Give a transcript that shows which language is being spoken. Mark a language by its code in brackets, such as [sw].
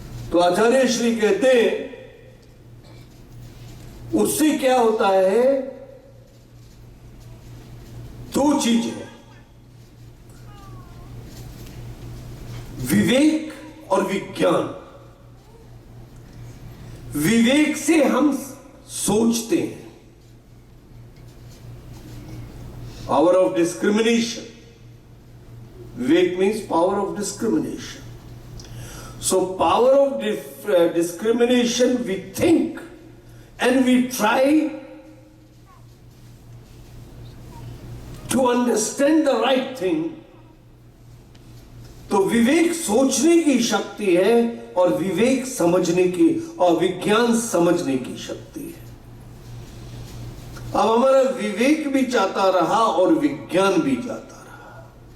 [hi] तो आचार्य श्री कहते हैं उससे क्या होता है, दो चीजें, विवेक और विज्ञान। विवेक से हम सोचते हैं, [en] Power of discrimination. Vivek means power of discrimination. So power of discrimination, we think and we try to understand the right thing. [hi] तो विवेक सोचने की शक्ति है, और विवेक समझने की, और विज्ञान समझने की शक्ति है। अब हमारा विवेक भी जाता रहा और विज्ञान भी जाता रहा।